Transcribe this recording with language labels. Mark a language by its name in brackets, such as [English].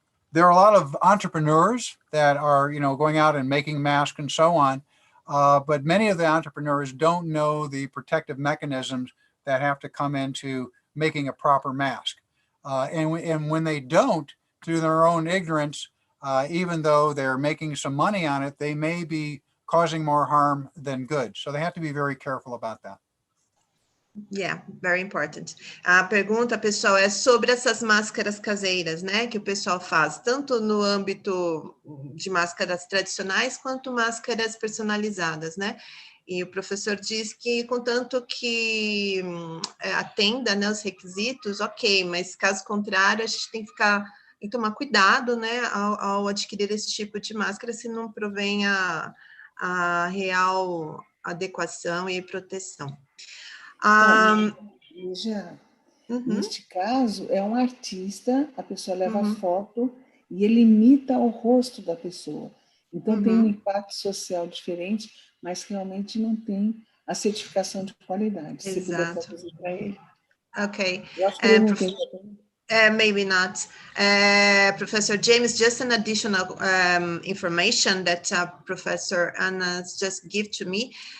[English] There are a lot of entrepreneurs that are going out and making masks and so on, but many of the entrepreneurs don't know the protective mechanisms that have to come into making a proper mask, and when they don't, through their own ignorance, even though they're making some money on it, they may be causing more harm than good. So they have to be very careful about that. Yeah, very important. [Portuguese] A pergunta, pessoal, é sobre essas máscaras caseiras, né, que o pessoal faz, tanto no âmbito de máscaras tradicionais, quanto máscaras personalizadas, né? E o professor diz que, contanto que atenda, né, os requisitos, ok, mas caso contrário, a gente tem que tomar cuidado, né, ao adquirir esse tipo de máscara, se não provém a real adequação e proteção. Veja, neste caso, é um artista, a pessoa leva foto e ele imita o rosto da pessoa. Então, tem um impacto social diferente, mas realmente não tem a certificação de qualidade. Se puder traduzir para ele. Ok. Eu acho que ele não tem. [English] Maybe not. Professor James, just an additional information that Professor Anna just gave to me.